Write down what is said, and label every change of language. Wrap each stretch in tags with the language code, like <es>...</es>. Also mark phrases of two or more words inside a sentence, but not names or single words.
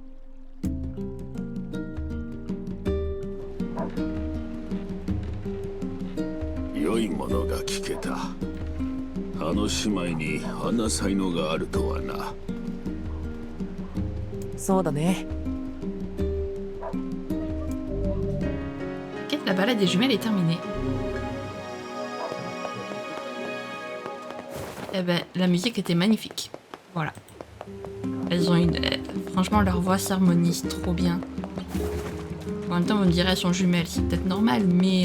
<ja>良いものが聞けた。あの姉妹にあんな才能があるとはな。そうだね。</ja> <fr>Ok, la balade des jumelles est terminée. Eh ben, la musique était magnifique. Voilà. Elles ont une... franchement, leur voix s'harmonise trop bien. En même temps, vous me direz, elles sont jumelles, c'est peut-être normal, mais...</fr>